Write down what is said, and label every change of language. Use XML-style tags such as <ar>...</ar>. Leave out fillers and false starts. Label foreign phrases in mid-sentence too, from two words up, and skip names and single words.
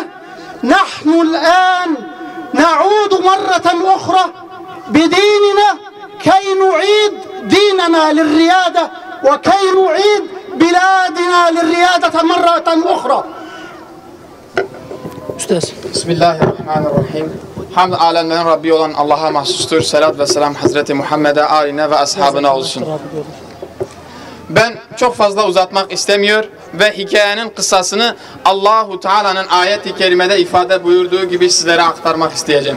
<ar>نحن الآن نعود مرة أخرى بديننا كي نعيد ديننا للريادة وكي نعيد بلادنا للريادة مرة أخرى. بسم الله الرحمن الرحيم.</ar> <tr>Hamd alemlerin Rabbi olan Allah'a mahsustur. Selat ve selam Hazreti Muhammed'e, aline ve ashabına olsun. Ben çok fazla uzatmak istemiyor ve hikayenin kıssasını Allahu Teala'nın ayet-i kerimede ifade buyurduğu gibi sizlere aktarmak isteyeceğim.</tr>